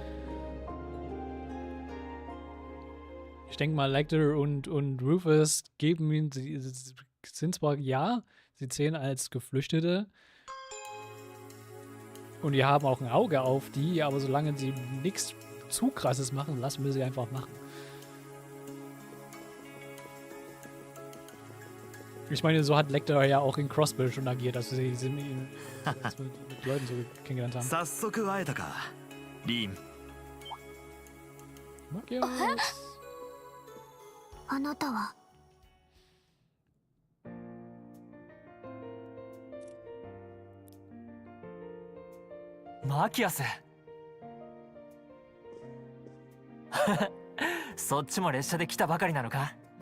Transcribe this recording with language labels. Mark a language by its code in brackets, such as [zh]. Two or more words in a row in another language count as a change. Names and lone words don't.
[de] Ich denke mal, Lecter und Rufus geben ihn, sie sind zwar, ja, sie zählen als Geflüchtete und die haben auch ein Auge auf die, aber solange sie nichts zu Krasses machen, lassen wir sie einfach machen. Ich meine, so hat Lecter ja auch in Crossbill schon agiert, dass sie mit Leuten so kennengelernt haben. Markios. [ja] あなたはマキアスそっちも列車で来たばかりなのか？